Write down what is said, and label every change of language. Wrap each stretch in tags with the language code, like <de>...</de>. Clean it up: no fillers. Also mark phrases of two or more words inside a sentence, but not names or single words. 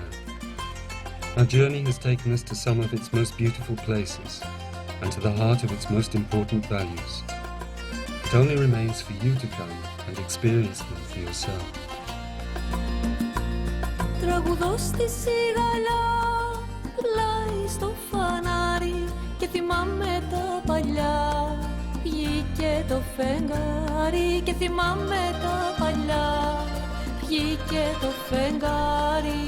<en>Our journey has taken us to some of its most beautiful places and to the heart of its most important values. It only remains for you to come and experience them for yourself.</en> <el>Τραγουδώ στη σιγαλιά, πλάι στο φανάρι και θυμάμαι τα παλιά. Βγήκε το φεγγάρι και θυμάμαι τα παλιά. Βγήκε το φεγγάρι</el>